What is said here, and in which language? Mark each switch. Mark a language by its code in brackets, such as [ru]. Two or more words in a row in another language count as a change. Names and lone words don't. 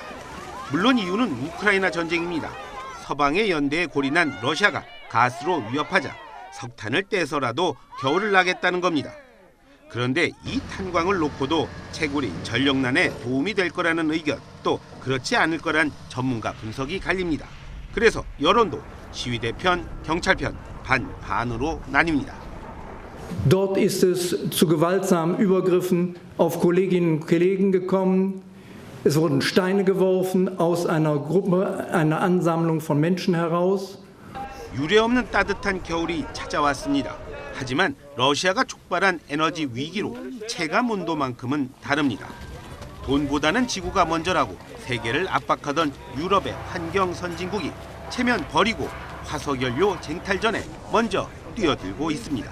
[ko] 물론 이유는 우크라이나 전쟁입니다. 서방의 연대에 골인한 러시아가 가스로 위협하자 석탄을 떼서라도 겨울을 나겠다는 겁니다. 그런데 이 탄광을 놓고도 채굴이 전력난에 도움이 될 거라는 의견, 또 그렇지 않을 거란 전문가 분석이 갈립니다. 그래서 여론도 시위대 편, 경찰 편 반반으로 나뉩니다. [de] Dort ist es zu gewaltsamen Übergriffen auf Kolleginnen und Kollegen gekommen. Es wurden Steine geworfen aus einer Gruppe, einer Ansammlung von Menschen heraus. [ko] 유례없는 따뜻한 겨울이 찾아왔습니다. 하지만 러시아가 촉발한 에너지 위기로 체감 온도만큼은 다릅니다. 돈보다는 지구가 먼저라고 세계를 압박하던 유럽의 환경 선진국이 체면 버리고 화석연료 쟁탈전에 먼저 뛰어들고 있습니다.